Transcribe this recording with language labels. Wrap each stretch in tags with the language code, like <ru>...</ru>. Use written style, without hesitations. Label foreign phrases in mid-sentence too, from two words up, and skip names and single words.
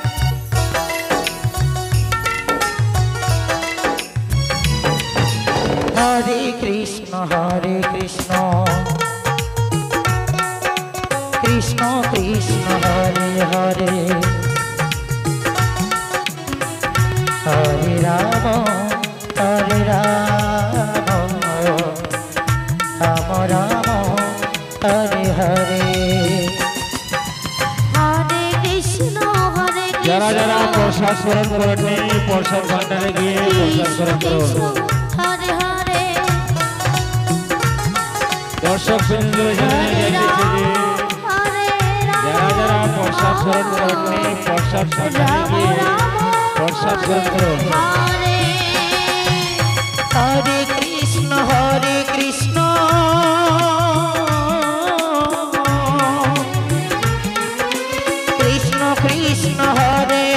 <sa>हरे कृष्ण कृष्ण कृष्ण हरे हरे हरे राम राम हरे हरे हरे कृष्ण</sa> <bn>যারা যারা প্রসাদ গ্রহণ করেননি প্রসাদ ভান্ডারে গিয়ে প্রসাদ গ্রহণ করুন</bn> <sa>हरे हरे</sa> <bn>দর্শক বিন্দু জানিয়ে যাচ্ছে যে</bn> <sa>हरे</sa> <bn>যারা যারা প্রসাদ গ্রহণ করেননি প্রসাদ ভান্ডারে গিয়ে প্রসাদ গ্রহণ করুন</bn> <sa>हरे हरे कृष्ण कृष्ण कृष्ण हरे</sa>